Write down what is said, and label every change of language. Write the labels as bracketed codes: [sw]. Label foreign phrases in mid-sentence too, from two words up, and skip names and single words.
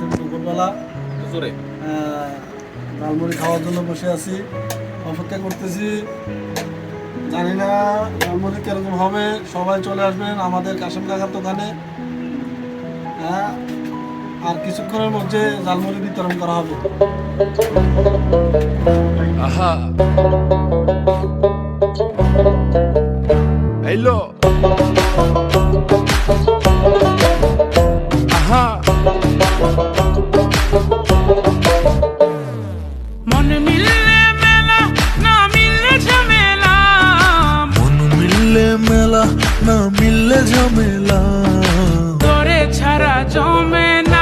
[bn] দুপুরবেলা ঝালমুড়ি খাওয়ার জন্য বসে আছি, অপেক্ষা করতেছি। জানি না ঝালমুড়ি কিরকম হবে। সবাই চলে আসবেন আমাদের কাশেম কাকার দোকানে। হ্যাঁ, আর কিছুক্ষণের মধ্যে ঝালমুড়ি বিতরণ করা হবে। Ajá. Hello. Ajá. মন মিললে মেলা না মিললে ঝামেলা মন মিললে মেলা না মিললে ঝামেলা তোরে ছাড়া জমে